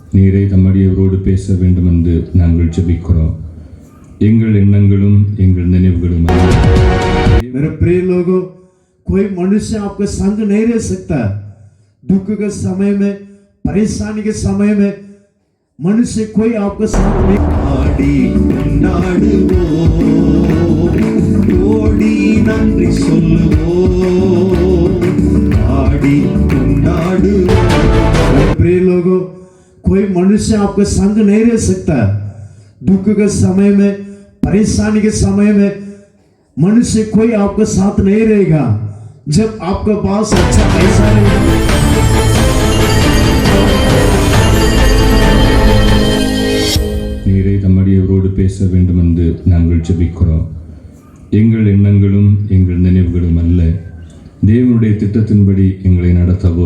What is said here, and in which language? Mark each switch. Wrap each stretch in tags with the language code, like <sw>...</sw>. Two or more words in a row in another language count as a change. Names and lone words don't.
<ta>நீரை தம்மடியவரோடு பேச வேண்டும் என்று நாங்கள் ஜெபிக்கிறோம். எங்கள் எண்ணங்களும் எங்கள் நினைவுகளும்</ta> <hi>मेरे प्रिय लोगों, कोई मनुष्य आपका संग नहीं रह सकता। दुख के समय में, परेशानी के समय में मनुष्य कोई आपका साथ नहीं।</hi> <ta>ஆடி கொண்டாடுவோம், ஓடி நன்றி சொல்லுவோம், ஆடி கொண்டாடுவோம்।</ta> <hi>प्रिय लोगों, कोई मनुष्य आपका संग नहीं रह सकता। दुख के समय में, परेशानी के समय में मनुष्य कोई आपका साथ नहीं रहेगा। जब आपका पास अच्छा पैसा रहेगा,</hi> <ta>நீரை தம்மடியவரோடு பேச வேண்டும் என்று நாங்கள் ஜெபிக்கிறோம். எங்கள் எண்ணங்களும் எங்கள் நினைவுகளும் அல்ல, தேவனுடைய திட்டத்தின்படி எங்களை நடத்தவோ.</ta>